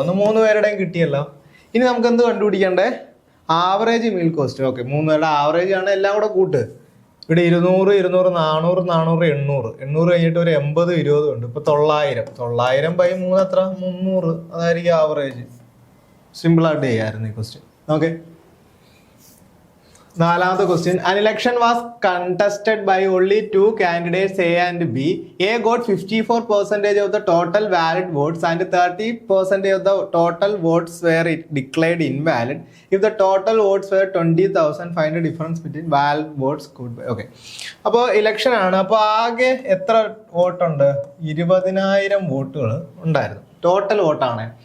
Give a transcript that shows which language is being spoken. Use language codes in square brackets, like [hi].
[ml] ഒന്ന് 3 പേരുടെയും കിട്ടിയല്ലോ. ഇനി നമുക്ക് എന്ത് കണ്ടുപിടിക്കണ്ടേ? Average meal cost. ഓക്കെ, 3 പേരുടെ ആവറേജ് ആണ്. എല്ലാം കൂടെ കൂട്ട്. ഇവിടെ 200 400 800 കഴിഞ്ഞിട്ട് ഒരു 80 20 ഉണ്ട്. ഇപ്പൊ 900/3 എത്ര? 300. അതായിരിക്കും ആവറേജ്. സിമ്പിൾ ആയിട്ട് ചെയ്യായിരുന്നു ഈ ക്വസ്റ്റ്യൻ. ഓക്കെ, നാലാമത്തെ question. [en] An election was contested by only 2 candidates A and B. A got 54% of the total valid votes and 30% of the total votes were declared invalid. If the total votes were 20,000, find the difference between valid votes could be. [ml] Okay, അപ്പോൾ election ആണ്. അപ്പോൾ ആകെ എത്ര വോട്ടുണ്ട്? 20,000 വോട്ടുകൾ ഉണ്ടായിരുന്നു. Total വോട്ടാണ്.